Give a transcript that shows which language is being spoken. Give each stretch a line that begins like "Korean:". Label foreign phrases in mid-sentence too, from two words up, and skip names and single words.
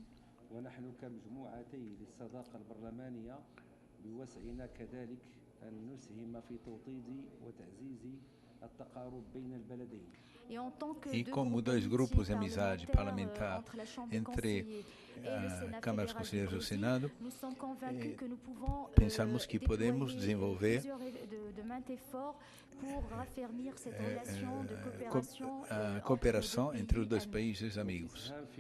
Arabic: بوسعنا كذلك أن نسهم في توطيد وتعزيز التقارب بين البلدين.
Portuguese: E como dois grupos de amizade parlamentar entre a Câmara dos Conselheiros do Senado, pensamos que podemos desenvolver a cooperação entre os dois países amigos.